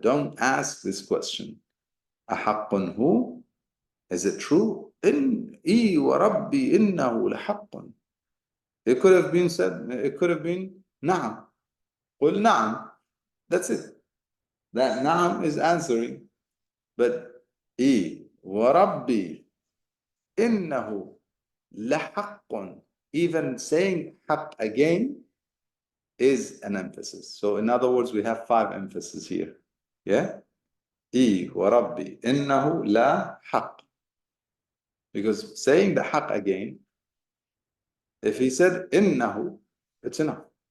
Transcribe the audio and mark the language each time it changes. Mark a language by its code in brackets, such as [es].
[en] Don't ask this question. [ar] أحق هو? [en] Is it true? [ar] وربي إنه لحق. [en] It could have been said, it could have been نعم. [ar] قل نعم. [en] That's it. That نعم is answering. But [ar] وربي إنه لحق. [en] Even saying حق again is an emphasis. So in other words, we have 5 emphases here. Yeah? [ar] وربي إنه لا حق. [en] Because saying the حق again, if he said إنه, it's enough.